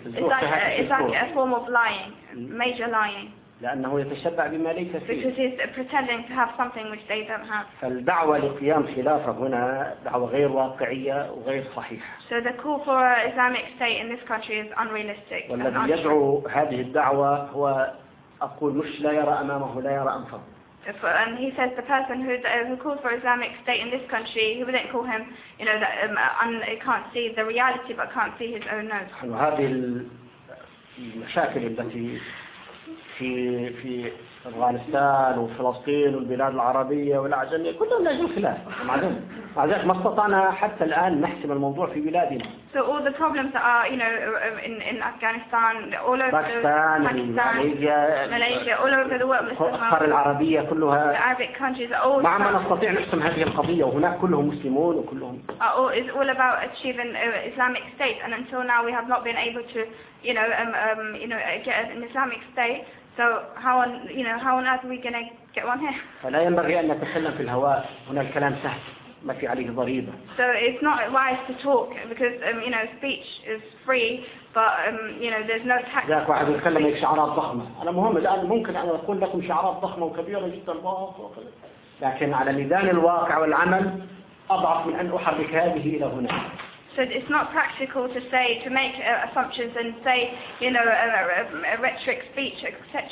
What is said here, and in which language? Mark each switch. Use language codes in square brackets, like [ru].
[en] It's like a form of lying, major lying. [ar] لأنه يتشبع بما ليس فيه. [en] Because he's pretending to have something which they don't have. [ar] فالدعوة لقيام خلافة هنا دعوة غير واقعية وغير صحيحة. [en] So the call for an Islamic state in this country is unrealistic. [ar] والذي يدعو هذه الدعوة هو أقول مش لا يرى أمامه لا يرى أنفه. [en] And he says the person who calls for Islamic state in this country, he wouldn't call him, you know, that he can't see the reality but can't see his own nose. [ar] وهذه المشاكل التي في أفغانستان وفلسطين والبلاد العربية والعجمية كلهم نجوا خلاف مع ذلك ما استطعنا حتى الآن نحسم الموضوع في بلادنا. [en] So all the problems that are, you know, in Afghanistan, all over Pakistan, Malaysia, all over the Arabic countries, all. [ar] ما عم نستطيع نحسم هذه القضية وهناك كلهم مسلمون وكلهم. [en] It's all about achieving Islamic state, and until now we have not been able to, you know, get an Islamic state. So how on earth are we gonna get one here? [ar] فلا ينبغي أن نتكلم في الهواء. هنا الكلام سهل. ما في عليه ضريبة. [en] So it's not wise to talk because you know speech is free, but you know there's no tax. [ar] جاك واحد يتكلم يك شعارات ضخمة. أنا مهم الآن ممكن أنا أقول لكم شعارات ضخمة وكبيرة جدا لكن على ميدان الواقع والعمل أضعف من أن أحرك هذه إلى هنا. [en] So it's not practical to say, to make assumptions and say, you know, rhetoric speech, etc.